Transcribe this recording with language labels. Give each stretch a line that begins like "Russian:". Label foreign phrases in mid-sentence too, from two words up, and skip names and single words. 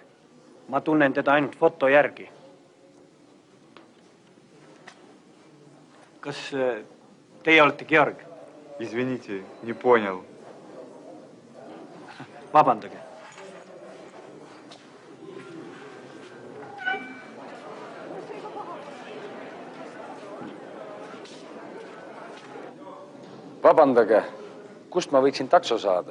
Estonian: Ma tunnen teda ainult foto järgi. Kas teie olete Georg?
Russian: Извините, не понял.
Estonian: Vabandage. Vabandage, kust ma võiksin takso saada?